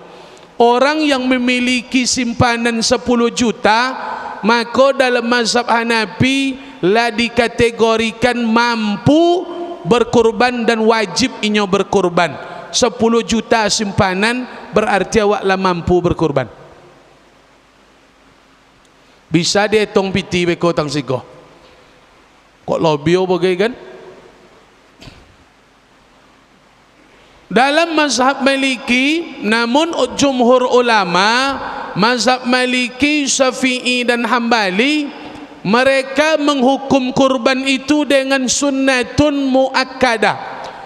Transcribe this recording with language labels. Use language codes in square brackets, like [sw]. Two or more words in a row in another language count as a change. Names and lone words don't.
[id] Orang yang memiliki simpanan 10 juta, maka dalam mazhab Hanafi lah dikategorikan mampu berkorban dan wajib inyo berkorban. 10 juta simpanan berarti awak lah mampu berkorban. [min] Bisa dihitung piti beko tang siko. Kok lobio bagai kan? [id] Dalam mazhab Maliki, namun jumhur ulama, mazhab Maliki, Syafi'i dan Hambali, mereka menghukum kurban itu dengan [ar] سنة مؤكدة.